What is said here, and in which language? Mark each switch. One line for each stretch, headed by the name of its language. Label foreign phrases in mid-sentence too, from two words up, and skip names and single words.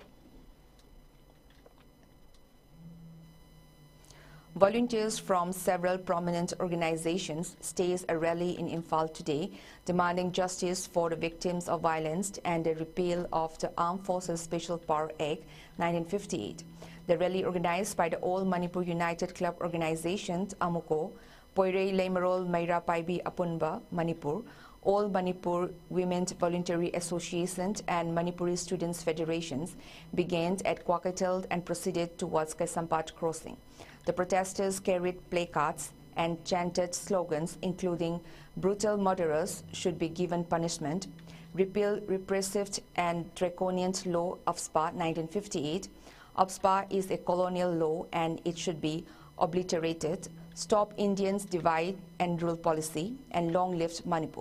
English: Volunteers from several prominent organizations staged a rally in Imphal today, demanding justice for the victims of violence and the repeal of the Armed Forces Special Power Act 1958. The rally, organized by the All Manipur United Club Organization, AMUCO, Poirei Leimarol Meira Paibi Apunba, Manipur, All Manipur Women's Voluntary Association and Manipuri Students Federations, began at Kwakatel and proceeded towards Kaisampat Crossing. The protesters carried placards and chanted slogans including "Brutal murderers should be given punishment," "Repeal repressive and draconian law of SPA 1958," "OPSPA is a colonial law and it should be obliterated," "Stop Indians divide and rule policy," and "Long live Manipur."